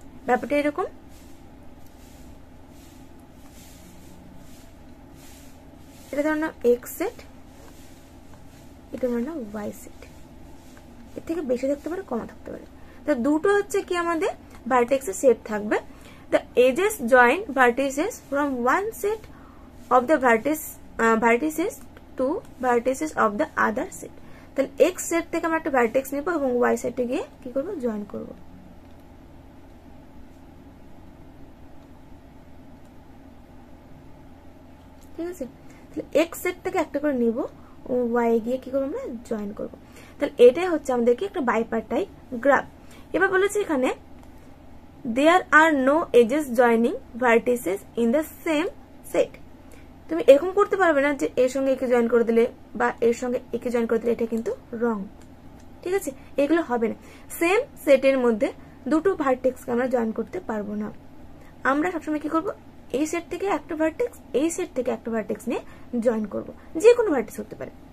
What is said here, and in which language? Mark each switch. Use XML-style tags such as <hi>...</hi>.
<bn>ব্যাপারটা এরকম, এটা ধরো না x সেট, এটা ধরো না y সেট। এর থেকে বেশি থাকতে পারে, কম থাকতে পারে। তো দুটো হচ্ছে কি আমাদের ভার্টেক্সের সেট থাকবে।</bn> <en>The edges join vertices from one set of the vertices to vertices of the other set।</en> <bn>তাহলে x সেট থেকে আমরা একটা ভার্টেক্স নেব এবং y সেটে গিয়ে কি করব, জয়েন করব। ঠিক আছে, তাহলে x সেট থেকে একটা করে নিব ও y গিয়ে কি করব, আমরা জয়েন করব। তাহলে এটাই হচ্ছে আমাদের কি একটা বাইপার্টাইট গ্রাফ। এবার বলেছে এখানে</bn> <en>there are no edges joining vertices in the same set।</en> <bn>তুমি এরকম করতে পারবে না যে এর সঙ্গে একে জয়েন করে দিলে বা এর সঙ্গে একে জয়েন করে দিলে, এটা কিন্তু রং, ঠিক আছে, এগুলো হবে না। সেম সেটের মধ্যে দুটো ভার্টেক্সকে আমরা জয়েন করতে পারবো না। আমরা সবসময় কি করব, এই সেট থেকে একটা ভার্টেক্স, এই সেট থেকে একটা ভার্টেক্স নিয়ে জয়েন করব, যে কোনো ভার্টেক্স হতে পারে।</bn>